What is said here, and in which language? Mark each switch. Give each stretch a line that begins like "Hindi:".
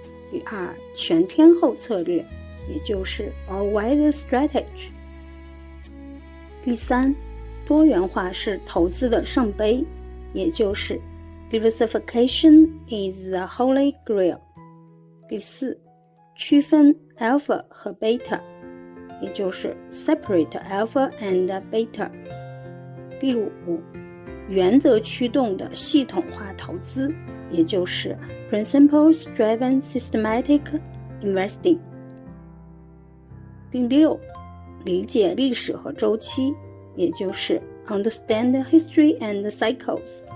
Chinese: 第二，全天候策略，也就是
English: All-Weather Strategy。
Chinese: 第三，多元化是投资的圣杯，也就是
English: Diversification is the Holy Grail。
Chinese: 第四，区分 Alpha 和 Beta， 也就是
English: Separate Alpha and Beta。
Chinese: 第五，原则驱动的系统化投资，也就是
English: Principles Driven Systematic Investing。
Chinese: 第六，理解历史和周期，也就是
English: Understand History and Cycles。